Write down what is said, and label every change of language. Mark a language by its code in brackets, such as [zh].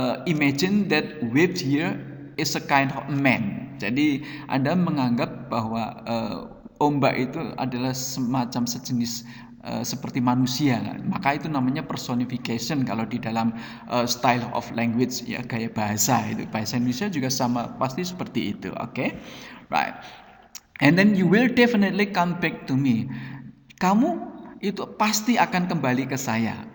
[en] Imagine that wave here is a kind of man. [id] Jadi Anda menganggap bahwa ombak itu adalah semacam sejenis seperti manusia, maka itu namanya personification kalau di dalam [en] style of language, [id] ya, gaya bahasa. Itu bahasa Indonesia juga sama, pasti seperti itu. Oke, okay? [en] Right, and then you will definitely come back to me. [id] Kamu itu pasti akan kembali ke saya.